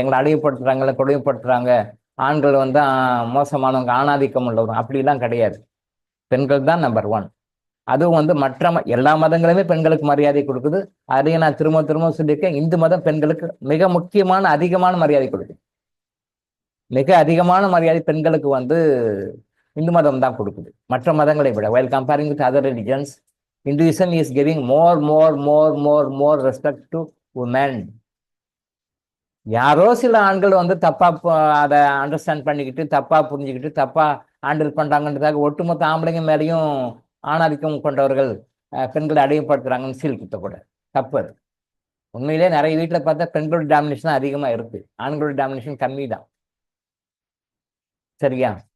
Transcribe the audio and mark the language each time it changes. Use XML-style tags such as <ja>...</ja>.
<ta>எங்களை அடையப்படுத்துறாங்க, கொடுமைப்படுத்துறாங்க, ஆண்கள் வந்து மோசமானவங்க, ஆணாதிக்கம் உள்ளவங்க, அப்படிலாம் கிடையாது. பெண்கள் தான் நம்பர் ஒன். அதுவும் வந்து மற்ற எல்லா மதங்களுமே பெண்களுக்கு மரியாதை கொடுக்குது. அதையும் நான் திரும்ப திரும்ப சொல்லியிருக்கேன். இந்து மதம் பெண்களுக்கு மிக முக்கியமான அதிகமான மரியாதை கொடுக்குது. மிக அதிகமான மரியாதை பெண்களுக்கு வந்து இந்து மதம் தான் கொடுக்குது, மற்ற மதங்களை விட.</ta> <en>while comparing with other religions, Hinduism is giving more respect to women.</en> <ta>யாரோ சில ஆண்கள் வந்து தப்பா அதை அண்டர்ஸ்டாண்ட் பண்ணிக்கிட்டு, தப்பா புரிஞ்சுக்கிட்டு, தப்பா ஹேண்டில் பண்றாங்கன்றதாக ஒட்டுமொத்த ஆம்பளைங்க மேலேயும் ஆணாதிக்கம் கொண்டவர்கள் பெண்களை அடையப்படுத்துறாங்கன்னு சீல் குத்தக்கூட தப்பு. உண்மையிலே நிறைய வீட்டுல பார்த்தா பெண்களோட டாமினேஷன் அதிகமா இருக்கு, ஆண்களோட டாமினேஷன் கம்மி தான். சரியா?</ta>